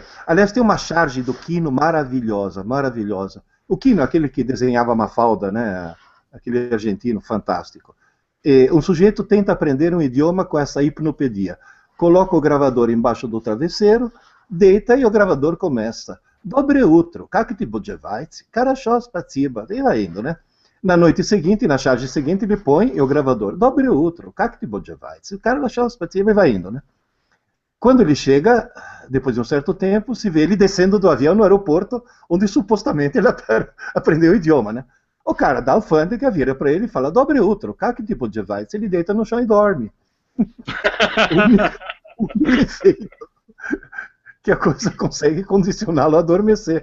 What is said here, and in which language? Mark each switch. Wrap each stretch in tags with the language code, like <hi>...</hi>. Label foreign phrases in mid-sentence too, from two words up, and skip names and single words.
<pt>Aliás, tem uma charge do Quino maravilhosa, maravilhosa. O Quino, aquele que desenhava Mafalda, né? Aquele argentino fantástico. Um sujeito tenta aprender um idioma com essa hipnopedia. Coloca o gravador embaixo do travesseiro, deita e o gravador começa.</pt> <ru>Доброе утро, как ты поживаете? Хорошо, спасибо.</ru> <pt>E vai indo, né? Na noite seguinte, na charge seguinte, ele põe o gravador.</pt> <ru>Доброе утро, как ты поживаете? Хорошо, спасибо.</ru> <pt>E vai indo, né? Quando ele chega, depois de um certo tempo, se vê ele descendo do avião no aeroporto, onde supostamente ele aprendeu o idioma, né? O cara da alfândega vira para ele e fala, dobre outro, que tipo de vai? Ele deita no chão e dorme. O único, o único efeito que a coisa consegue condicioná-lo a adormecer.</pt>